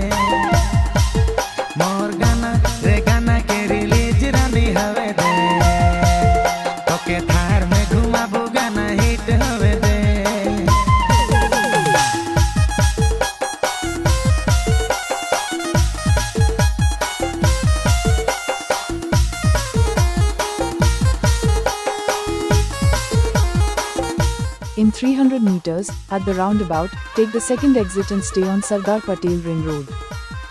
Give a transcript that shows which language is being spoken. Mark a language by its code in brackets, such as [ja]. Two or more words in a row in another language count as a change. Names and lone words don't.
[bho] मोहर गाना रे गाना के रिलीज रानी होवे दे तो के थार में घुमाबू गाना हिट होवे दे [en] In 300 meters, at the roundabout, take the second exit and stay on Sardar Patel Ring Road.